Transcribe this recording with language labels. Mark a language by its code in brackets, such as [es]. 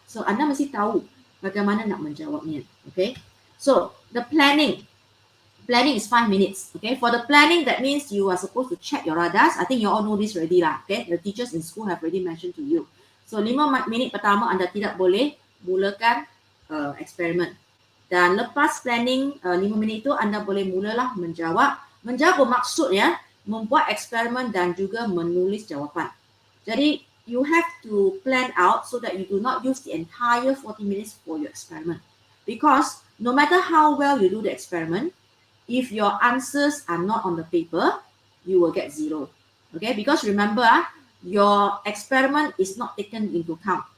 [ms] So anda mesti tahu bagaimana nak menjawabnya. [en] Okay, so the planning is 5 minutes. Okay, for the planning, that means you are supposed to check your radars. I think you all know this already lah. Okay, the teachers in school have already mentioned to you. [ms] So 5 minit pertama anda tidak boleh mulakan eksperimen. Dan lepas planning 5 minit itu anda boleh mulalah menjawab. Menjawab bermaksud ya, membuat eksperimen dan juga menulis jawapan. [en] Jadi you have to plan out so that you do not use the entire 40 minutes for your experiment. Because no matter how well you do the experiment, if your answers are not on the paper, you will get 0. Okay, because remember, your experiment is not taken into account.